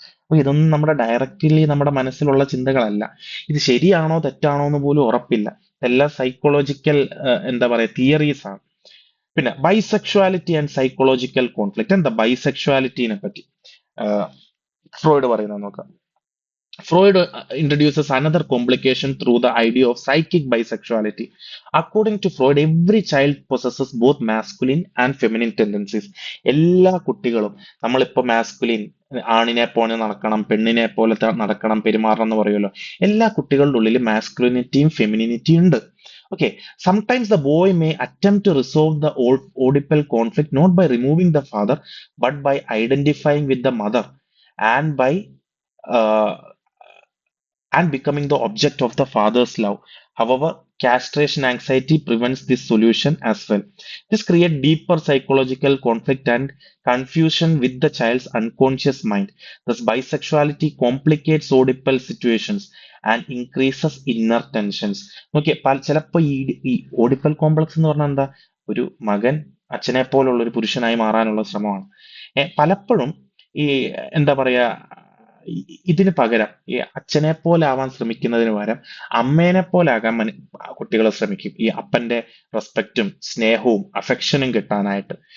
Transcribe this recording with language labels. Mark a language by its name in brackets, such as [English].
[Malayalam] അപ്പൊ ഇതൊന്നും നമ്മുടെ ഡയറക്റ്റ്ലി നമ്മുടെ മനസ്സിലുള്ള ചിന്തകളല്ല. ഇത് ശരിയാണോ തെറ്റാണോ എന്ന് പോലും ഉറപ്പില്ല. ഇതെല്ലാം സൈക്കോളജിക്കൽ എന്താ പറയാ തിയറീസ് ആണ്. പിന്നെ [English] Bisexuality and psychological conflict. [Malayalam] എന്താ ബൈസെക്ഷുവാലിറ്റിനെ പറ്റി ഫ്രോയിഡ് പറയുന്നത് നോക്കാം. [English] Freud introduces another complication through the idea of psychic bisexuality. According to Freud, every child possesses both masculine and feminine tendencies. [Malayalam] എല്ലാ കുട്ടികളും, നമ്മളിപ്പോ മാസ്കുലിൻ, ആണിനെ പോലെ നടക്കണം, പെണ്ണിനെ പോലെ നടക്കണം, പെരുമാറണം എന്ന് പറയുമല്ലോ. എല്ലാ കുട്ടികളുടെ ഉള്ളിൽ മാസ്കുലിനിറ്റിയും ഫെമിനിനിറ്റിയും ഉണ്ട്. [English] Okay, sometimes the boy may attempt to resolve the Oedipal conflict not by removing the father, but by identifying with the mother and by uh, and becoming the object of the father's love. However, castration anxiety prevents this solution as well. This creates deeper psychological conflict and confusion with the child's unconscious mind. Thus, bisexuality complicates Oedipal situations and increases inner tensions. [Malayalam] Okay, ചിലപ്പോൾ ഈ ഓഡിപ്പൽ complex എന്ന് പറഞ്ഞാൽ എന്താ? ഒരു മകൻ അച്ഛനെ പോലുള്ള ഒരു പുരുഷനായി മാറാനുള്ള ശ്രമമാണ്. പലപ്പോഴും ഈ എന്താ പറയാ, ഇതിന് പകരം ഈ അച്ഛനെ പോലെ ആവാൻ ശ്രമിക്കുന്നതിന് പകരം അമ്മേനെ പോലെ ആകാൻ കുട്ടികൾ ശ്രമിക്കും, ഈ അപ്പന്റെ റെസ്പെക്റ്റും സ്നേഹവും അഫെക്ഷനും കിട്ടാനായിട്ട്.